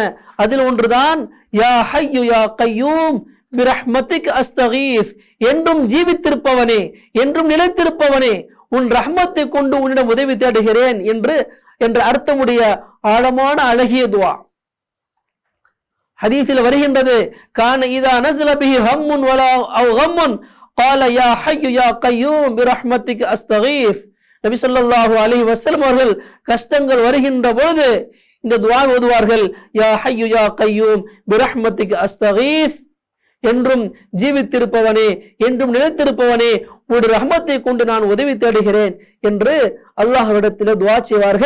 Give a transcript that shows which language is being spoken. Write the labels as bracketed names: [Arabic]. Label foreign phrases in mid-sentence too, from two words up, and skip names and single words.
[Tamil] அதில் ஒன்றுதான் [Arabic] يا حي يا قيوم برحمتك أستغيث, [Tamil] என்றும் ஜீவித்திருப்பவனே, என்றும் நிலைத்திருப்பவனே, உன் ரஹ்மத்தை கொண்டு உன்னிடம் உதவி தேடுகிறேன் என்ற அர்த்தமுடைய ஆழமான அழகிய துவா. [Arabic] ஹதீஸில் வருகின்றது, كان إذا نزل به هم ولا أو غم قال يا حي يا قيوم برحمتك استغيث. [Tamil] நபி [Arabic] صلى الله عليه وسلم [Tamil] அவர்கள் கஷ்டங்கள் வருகின்ற பொழுது இந்த துஆ ஓதுவார்கள், [Arabic] يا حي يا قيوم برحمتك أستغيث, [Tamil] என்றும் ஜீவித்திருப்பவனே என்றும் நிலைத்திருப்பவனே உன்னுடைய ரஹ்மத்தை கொண்டு நான் உதவி தேடுகிறேன் என்று அல்லாஹ்விடத்தில் துஆ செய்வார்கள்.